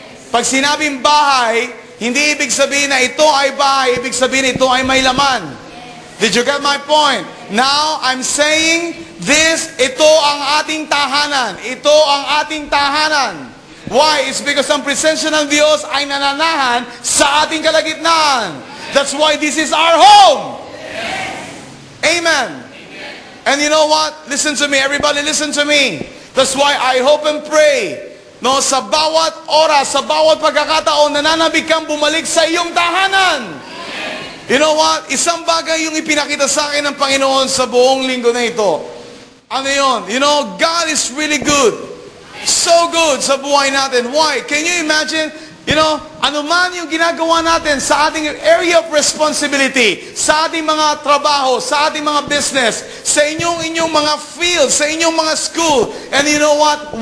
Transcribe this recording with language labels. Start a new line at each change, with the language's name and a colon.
Filipino: Pag sinabing bahay, hindi ibig sabihin na ito ay bahay, ibig sabihin ito ay may laman.
English: Did you get my point? Now, I'm saying this,
Filipino: ito ang ating tahanan. Ito ang ating tahanan. Why?
English: It's because
Filipino: ang presensya ng Diyos ay nananahan sa ating kalagitnaan.
English: That's why this is our home. Amen. And you know what? Listen to me. Everybody listen to me. That's why I hope and pray.
Filipino: No, sa bawat oras, sa bawat pagkakataon, nananabik kang bumalik sa iyong tahanan.
English: You know what?
Filipino: Isang bagay yung ipinakita sa akin ng Panginoon sa buong linggo na ito. Ano yun?
English: You know, God is really good. So good
Filipino: sa buhay natin.
English: Why? Can you imagine? You know,
Filipino: ano man yung ginagawa natin sa ating area of responsibility, sa ating mga trabaho, sa ating mga business, sa inyong mga field, sa inyong mga school.
English: And you know what?